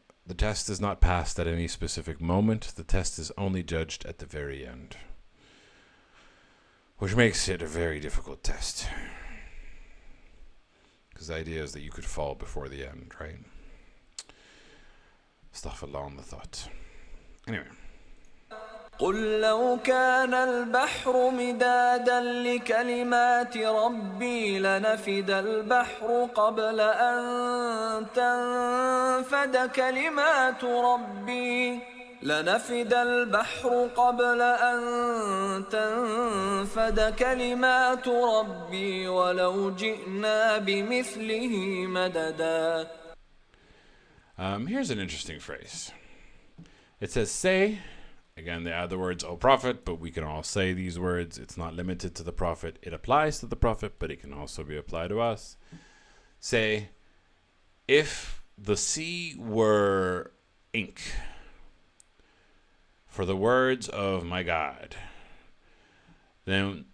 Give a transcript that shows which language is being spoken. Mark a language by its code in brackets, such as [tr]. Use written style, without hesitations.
[en] The test is not passed at any specific moment. The test is only judged at the very end, which makes it a very difficult test. Because the idea is that you could fall before the end, right? Astaghfirullah on the thought. Anyway. [ar] قل لو كان البحر مدادا لكلمات ربي لنفد البحر قبل أن تنفد كلمات ربي لنفد البحر قبل أن تنفد كلمات ربي ولو جئنا بمثله مددا. [en] Here's an interesting phrase. It says, say. Again, they add the words, O Prophet, but we can all say these words. It's not limited to the Prophet. It applies to the Prophet, but it can also be applied to us. Say, if the sea were ink for the words of my God, then